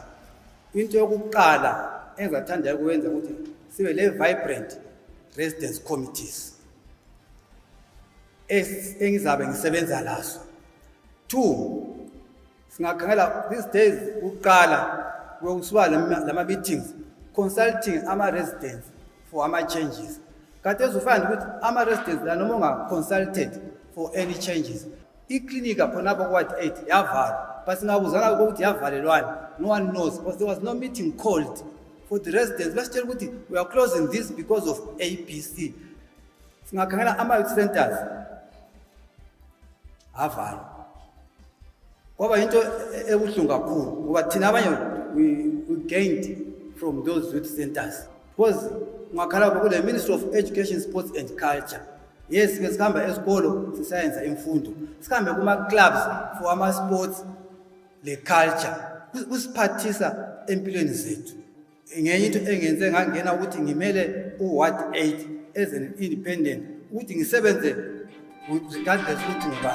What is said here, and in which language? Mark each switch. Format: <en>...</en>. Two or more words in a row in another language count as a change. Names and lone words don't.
<nd>Into yokuqala engizathanda ukwenza ukuthi sibe le vibrant residence committees engizabe ngisebenza lazo. 2, singakhangela</nd> <en>these days</en> <nd>ukuqala kokusuka lama meetings consulting ama-residents for ama-changes. Kati ezufana ukuthi ama-residents la noma unga-consulted</nd> <en>for any changes.</en> <nd>Iklinika khonapho kwathi 8 yavalwa, but singabuzana ukuthi yavalelwani,</nd> <en>no one knows, because there was no meeting called for the residents. Let's tell you we are closing this because of ABC.</en> <nd>Singakhangela ama-youth centers avalwa. Kwaba into ebuhlungu kakhulu ngoba thina abanye</nd> <en>we gained from those youth centers, because</en> <nd>ungakhala kule Ministry of Education, Sports and Culture. Yes, ke sikhamba esikolo sisayenza imfundo, sikhambe kuma clubs for ama sports le culture, kusiphathisa empilweni zethu. Ngenye into engenze ngangena ukuthi ngimele uward 8</nd> <en>as an independent</en> <nd>ukuthi ngisebenze regardless ukuthi ngibani.</nd>